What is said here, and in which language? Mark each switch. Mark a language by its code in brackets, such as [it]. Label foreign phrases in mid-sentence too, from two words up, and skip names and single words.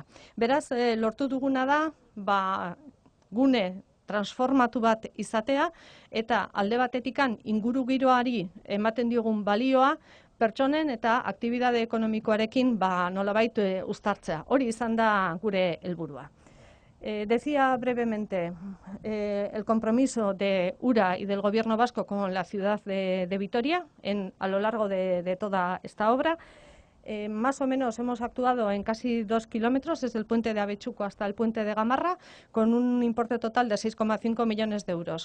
[eu] Beraz, lortu duguna da gune transformatu bat izatea eta alde batetikan ingurugiroari ematen diogun balioa pertsonen eta aktibidade ekonomikoarekin nolabait uztartzea. Hori izan da gure helburua. [es] Decía brevemente, el compromiso de URA y del Gobierno vasco con la ciudad de Vitoria a lo largo de toda esta obra. Más o menos hemos actuado en casi 2 kilómetros, desde el puente de Abetxuko hasta el puente de Gamarra, con un importe total de 6,5 millones de euros.